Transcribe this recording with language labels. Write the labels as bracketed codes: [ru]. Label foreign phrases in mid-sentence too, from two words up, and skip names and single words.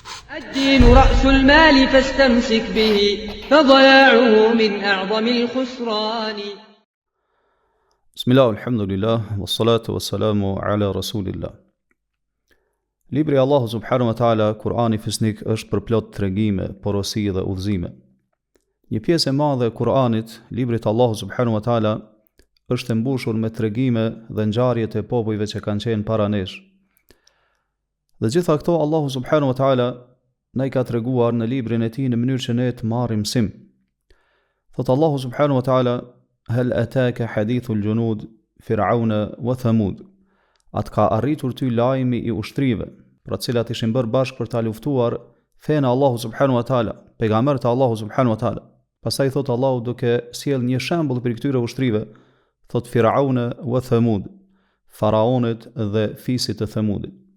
[ar] الدين رأس المال فاستمسك به فضياعه من أعظم الخسران. بسم الله والحمد لله والصلاة والسلام على رسول الله. [sq] Libri Allahu [ar] سبحانه وتعالى, [sq] Kurani fisnik, është përplot tregime, porosi dhe udhëzime. Një pjesë e madhe e Kuranit, librit Allahu [ar] سبحانه وتعالى, [sq] është e mbushur me tregime dhe ngjarjet e popujve që kanë qenë para nesh. Dhe gjitha këto Allahu [ar] سبحانه وتعالى [sq] na I ka treguar në librin e tij në mënyrë që ne të marrim mësim. Thot Allahu [ar] سبحانه وتعالى: "هل أتاك حديث الجنود فرعون وثمود." [sq] Atë ka arritur ty lajmi I ushtrive, pra cilat ishin bërë bashkë për ta luftuar fenë Allahu [ar] سبحانه وتعالى, [sq] pejgambert e Allahu [ar] سبحانه وتعالى. [sq] Pastaj thot Allahu duke sjell një shembull për këtyre ushtrive, thot [ar] فرعون وثمود, [sq] faraonit dhe fisit të Thamudit.